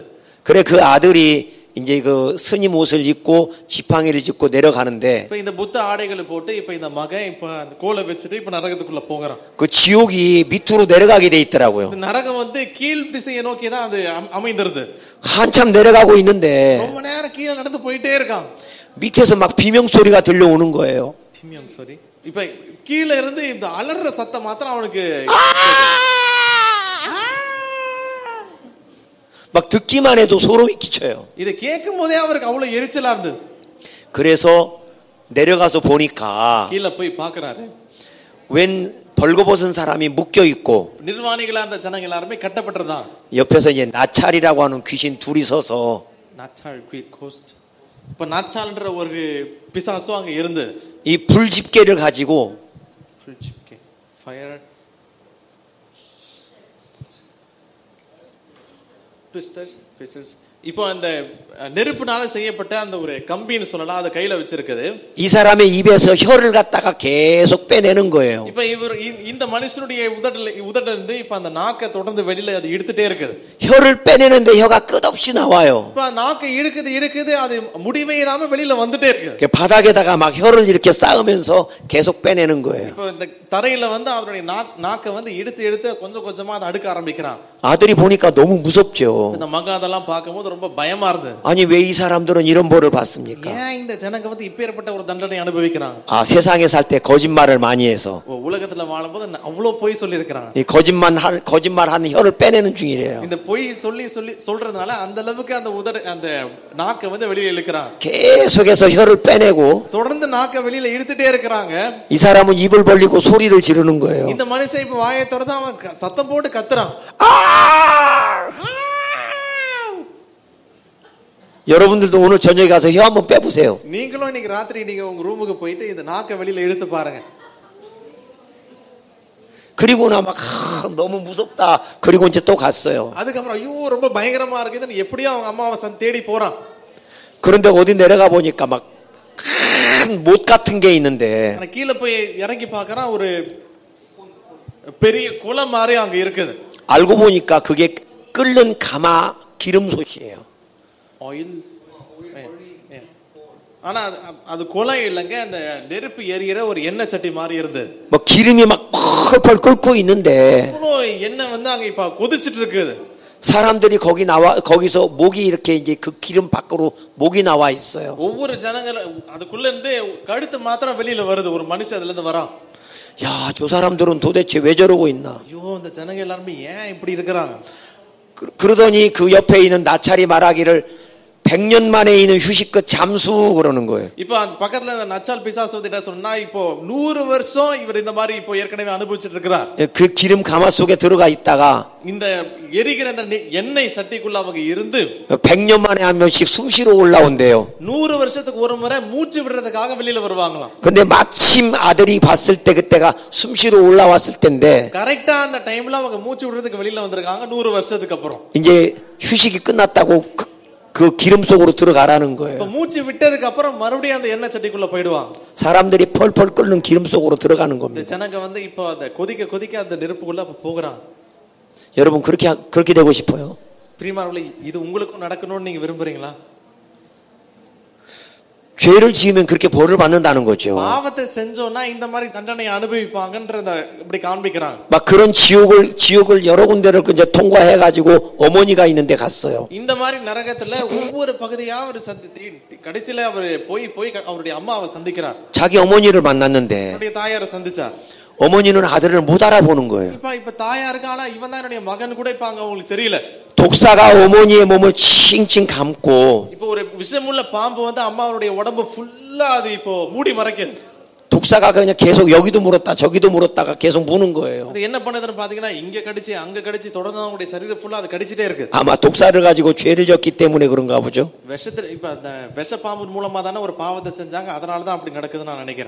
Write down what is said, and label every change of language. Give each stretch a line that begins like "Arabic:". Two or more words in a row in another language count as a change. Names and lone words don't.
Korean: 그래 그 아들이 이제 그 스님 옷을 입고 지팡이를 짚고 내려가는데
Tamil: இப்ப இந்த புத்த ஆடைகளை போட்டு இப்ப இந்த மகன் இப்ப அந்த கோலை வச்சிட்டு இப்ப நரகத்துக்குள்ள போறான்.
Korean: 그 지옥이 밑으로 내려가게 돼 있더라고요.
Tamil: இந்த நரகம் வந்து கீழ் திசையை நோக்கி தான் அது அமைந்திருது.
Korean: 한참 내려가고 있는데
Tamil: ரொம்ப நேரம் கீழ நடந்து போயிட்டே இருக்கான்.
Korean: 밑에서 막 비명 소리가 들려오는 거예요. 비명 소리.
Tamil: இப்ப கீழ இருந்து இந்த அலற சத்தம் மாத்திரம் அவனுக்கு
Korean: 막 듣기만 해도 소름이 끼쳐요.
Tamil: இத கேட்கும்போதே அவருக்கு அவ்வளவு எரிச்சலா இருந்தது.
Korean: 그래서 내려가서 보니까
Tamil: கீழ போய் பார்க்கறாரு.
Korean: 웬 벌거벗은 사람이 묶여 있고
Tamil: நிர்வாணிகளா அந்த ஜனங்க எல்லாரும் கட்டப்பட்டறதா.
Korean: 옆에서 이제 나찰이라고 하는 귀신 둘이 서서 나찰 கோஸ்ட்.
Tamil: இப்ப நாச்சால்ன்ற ஒரு பிசாசு அங்க இருந்து
Korean: 이 불집게를 가지고
Tamil: 불집게
English: fire twisters
Tamil: இப்போ அந்த நெருப்புனால செய்யப்பட்ட அந்த ஒரு கம்பின்னு சொல்லலாம், அத கையில வச்சிருக்குது.
Korean: 이 사람의 입에서 혀를 갖다가 계속 빼내는 거예요.
Tamil: இப்போ இவர் இந்த மனுஷனுடைய உதடுல இருந்து இப்ப அந்த நாக்க தொடர்ந்து வெளியில அது எடுத்துட்டே இருக்குது.
Korean: 혀를 빼내는데 혀가 끝없이 나와요.
Tamil: இப்ப நாக்க இழுக்குது அது முடிவே இல்லாம வெளியில வந்துட்டே இருக்கு.
Korean: 바닥에다가 막 혀를 이렇게 쌓으면서 계속 빼내는 거예요.
Tamil: இப்போ இந்த தரையில வந்து அவருடைய நாக்க வந்து எடுத்து கொஞ்சம் கொஞ்சமா அதை அடுக்க ஆரம்பிக்கிறான்.
Korean: 아들이 보니까 너무 무섭죠.
Tamil: இந்த மகன் அதெல்லாம் பார்க்கும்போது பார்க்கும்போது ரொம்ப பயமா இருந்தது.
Korean: 아니 왜 이 사람들은 이런 벌을 받습니까?
Tamil: ஏன் இந்த ஜனங்க வந்து இப்பேற்பட்ட ஒரு தண்டனை அனுபவிக்கிறாங்க?
Korean: 아 세상에 살 때 거짓말을 많이 해서
Tamil: உலகத்துல வாழும்போது அவ்வளவு பொய் சொல்லி இருக்காங்க.
Korean: 이 거짓말하는 혀를 빼내는 중이래요.
Tamil: இந்த பொய் சொல்றதுனால அந்த அளவுக்கு அந்த உதடு அந்த நாக்கை வந்து வெளியில இழுக்கறாங்க.
Korean: 계속해서 혀를 빼내고
Tamil: தொடர்ந்து நாக்கை வெளியில இழுத்துட்டே இருக்காங்க.
Korean: 이 사람은 입을 벌리고 소리를 지르는 거예요.
Tamil: இந்த மனுஷன் இப்ப வாயை திறந்து அவன் சத்தம் போட்டு கத்துறான்.
Korean: 여러분들도 오늘 저녁에 가서 혀 한번 빼보세요.
Tamil: நீங்களும் இன்னைக்கு ராத்திரி நீங்க உங்க ரூமுக்கு போயிட்டு இந்த நாக்கை வெளியில இழுத்து பாருங்க.
Korean: 그리고 나 막 너무 무섭다. 그리고 이제 또 갔어요.
Tamil: அதுக்கப்புறம் ஐயோ ரொம்ப பயங்கரமா இருக்குதுன்னு எப்படியோ அவங்க அம்மாவை தேடி போறான்.
Korean: 그런데 어디 내려가 보니까 막 큰 못 같은 게 있는데
Tamil: கீழே போய் இறங்கி பார்க்கறான் ஒரு பெரிய குளம் மாதிரி அங்க இருக்குது.
Korean: 알고 보니까 그게 끓는 가마 기름솥이에요.
Tamil: ஆயில் ஆனா அது குளம் இல்லங்க அந்த நெருப்பு எரியிற ஒரு எண்ணெய் சட்டி மாதிரி இருந்தது.
Korean: 뭐 기름이 막 펄펄 끓고 있는데
Tamil: எண்ணெய் வந்து அங்க இப்ப கொதிச்சிட்டு இருக்குது.
Korean: 사람들이 거기서 목이 이렇게 이제 그 기름 밖으로 목이 나와 있어요.
Tamil: ஒவ்வொரு ஜனங்களும் அதுக்குள்ள இருந்து கழுத்து மாத்திரம் வெளியில வருது. ஒரு மனுஷன் அதுல இருந்து வரான்.
Korean: 야, 저 사람들은 도대체 왜 저러고 있나?
Tamil: ஐயோ இந்த ஜனங்க எல்லாரும் ஏன் இப்படி இருக்கறாங்க?
Korean: 그러더니 그 옆에 있는 나찰이 말하기를 100년 만에 있는 휴식 끝 잠수 그러는 거예요.
Tamil: இப்போ பக்கத்துல அந்த நச்சால் பிசாசு வந்து என்ன சொன்னா இப்போ 100 வருஷம் இவர் இந்த மாதிரி இப்போ ஏற்கனவே அனுபவிச்சிட்டு இருக்கிறார்.
Korean: 그 기름 가마 속에 들어가 있다가
Tamil: இந்த எரிகிற அந்த எண்ணெய் சட்டிக்குள்ள அவங்க இருந்து
Korean: 100년 만에 한 명씩 숨 쉬러 올라온대요.
Tamil: 100 வருஷத்துக்கு ஒரு முறை மூச்சு விடுறதுக்காக வெளியில வருவாங்களாம்.
Korean: 근데 마침 아들이 봤을 때 그때가 숨 쉬러 올라왔을 때인데
Tamil: கரெக்ட்டா அந்த டைம்ல அவங்க மூச்சு விடுறதுக்கு வெளியில வந்திருக்காங்க 100 வருஷத்துக்கு அப்புறம்.
Korean: 이제 휴식이 끝났다고 그 기름 속으로 들어가라는 거예요.
Tamil: மூச்சு விட்டதுக்கு அப்புறம் மறுபடியும் அந்த எண்ணெய் சட்டிக்குள்ள போய்டுவாங்க.
Korean: 사람들이 펄펄 끓는 기름 속으로 들어가는 겁니다.
Tamil: ஜனங்க வந்து இப்போ அந்த கொதிக்க அந்த நெருப்புக்குள்ள போகுறாங்க.
Korean: 여러분 그렇게 되고 싶어요?
Tamil: பிரியமானவர்களே இது உங்களுக்கும் நடக்கணும்னு நீங்க விரும்புறீங்களா?
Korean: 죄를 지으면 그렇게 벌을 받는다는 거죠.
Tamil: பாவத்தை செஞ்சோம்னா இந்த மாதிரி தண்டனையை அனுபவிப்பாங்கன்றத இப்படி காண்பிக்கறாங்க.
Korean: 막 그런 지옥을 여러 군데를 이제 통과해 가지고 어머니가 있는데 갔어요.
Tamil: இந்த மாதிரி நரகத்துல ஒவ்வொரு பகுதியா அவர் கடைசில அவர் போய் அவருடைய அம்மாவை சந்திக்கிறார்.
Korean: 자기 어머니를 만났는데
Tamil: அவருடைய தாயாரை சந்திச்சார்.
Korean: 어머니는 아들을 못 알아보는 거예요.
Tamil: இப்ப தாயாருக்கு ஆனா இவன் தான் என்னுடைய மகன் கூட இப்ப அவங்களுக்கு தெரியல.
Korean: 독사가 어머니의 몸을 칭칭 감고
Tamil: இப்போ ஒரு விஷமுள்ள பாம்பு வந்து அம்மாவுடைய உடம்பு ஃபுல்லா அது இப்போ மூடி மறைக்குது.
Korean: 독사가 그냥 계속 여기도 물었다 저기도 물었다가 계속 무는 거예요.
Tamil: அது என்ன பண்ணுதுன்னு பாத்தீங்கன்னா இங்க கடிச்சு அங்க கடிச்சு தொடர்ந்து அவங்களுடைய சரீரம் ஃபுல்லா அது கடிச்சிட்டே இருக்கு.
Korean: 아마 독사를 가지고 죄를 졌기 때문에 그런가 보죠.
Tamil: விஷத்துல இப்ப அந்த விஷ பாம்பு மூலமா தான ஒரு பாவத்தை செஞ்சாங்க. அதனால தான் அப்படி நடக்குதுன்னு நான் நினைக்கிறேன்.